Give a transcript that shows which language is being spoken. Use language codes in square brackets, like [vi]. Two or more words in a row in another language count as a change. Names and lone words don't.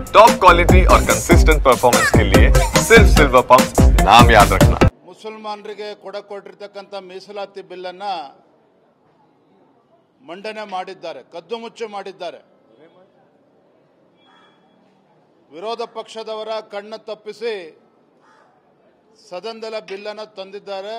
[hi] टॉप क्वालिटी और कंसिस्टेंट परफॉर्मेंस के लिए सिर्फ सिल्वर पंप नाम याद रखना। [kn] ಮುಸಲ್ಮಾನರಿಗೆ ಕೊಟ್ಟಿರತಕ್ಕಂತ ಮೀಸಲಾತಿ ಬಿಲ್ ಅನ್ನು ಮಂಡನೆ ಮಾಡಿದ್ದಾರೆ, ಕದ್ದು ಮುಚ್ಚಿ ಮಾಡಿದ್ದಾರೆ. ವಿರೋಧ ಪಕ್ಷದವರ ಕಣ್ಣು ತಪ್ಪಿಸಿ ಸದನದಲ್ಲಿ ಬಿಲ್ ಅನ್ನು ತಂದಿದ್ದಾರೆ.